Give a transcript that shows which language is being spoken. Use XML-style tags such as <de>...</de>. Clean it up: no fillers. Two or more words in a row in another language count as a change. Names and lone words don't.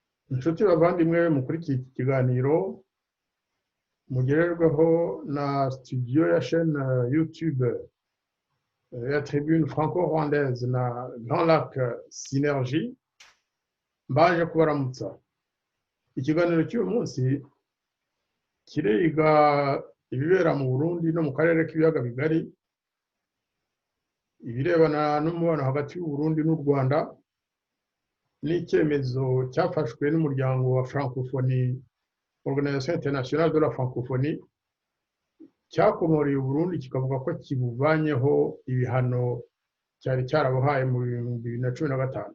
<rw>inshuti bavandimwe mukurikiye iki kiganiro mugererwaho na studio ya chaîne YouTube ya Tribune Franco-Rwandaise na Grand Lac Synergie mbaje kubaramutsa. Ikiganiro cy'uyu munsi kiriga ibibera mu Burundi no mu karere k'ibiyaga bigari, ibirebana n'umubano hagati y'u Burundi n'u Rwanda n'icyemezo cyafashwe n'umuryango wa Francophonie, Organisation Internationale de la Francophonie, cyakomoreye u Burundi kikavuga ko kibuvanyeho ibihano cyari cyarabuhaye mu 2015.</rw>